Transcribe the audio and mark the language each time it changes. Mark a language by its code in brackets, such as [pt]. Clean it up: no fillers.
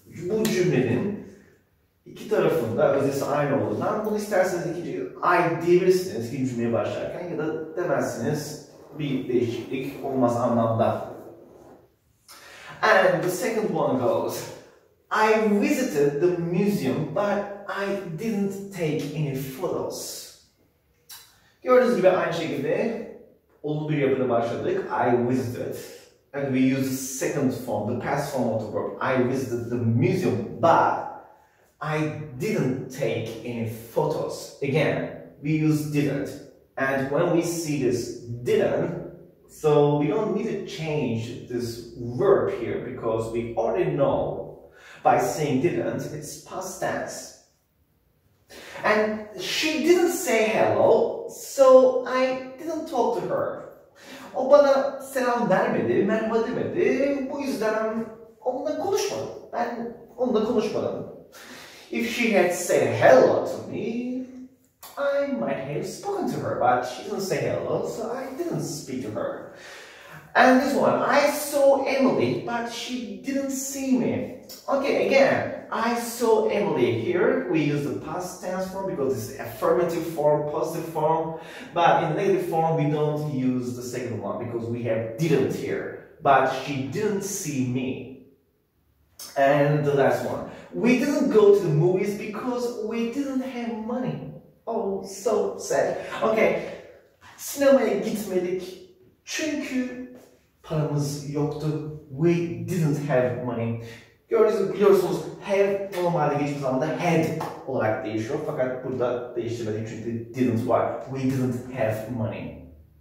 [tr] Bu cümlenin iki tarafında öznesi aynı olduğundan bunu isterseniz ikinci I diyebilirsiniz ikinci cümleye başlarken ya da demezsiniz bir değişiklik olmaz anlamda. [en] And the second one goes, I visited the museum but I didn't take any photos. [tr] Gördüğünüz gibi aynı şekilde olumlu bir yapıda başladık. [en] I visited. And we use the second form, the past form of the verb. I visited the museum, but I didn't take any photos. Again, we use didn't. And when we see this didn't, so we don't need to change this verb here because we already know by saying didn't, it's past tense. And she didn't say hello, so I didn't talk to her. [tr] O bana selam vermedi, merhaba demedi. Bu yüzden onunla konuşmadım. Ben onunla konuşmadım. [en] If she had said hello to me, I might have spoken to her, but she didn't say hello, so I didn't speak to her. And this one, I saw Emily, but she didn't see me. Okay, again, I saw Emily. Here we use the past tense form because it's affirmative form, positive form. But in negative form, we don't use the second one because we have didn't here. But she didn't see me. And the last one, we didn't go to the movies because we didn't have money. Oh, so sad. [tr] Okay, sinemaya gitmedik çünkü paramız yoktu. [en] We didn't have money. [tr] Biliyorsunuz have normalde geçmiş zamanda had olarak değişiyor. Fakat burada değiştirmedik çünkü didn't var. [en] We didn't have money.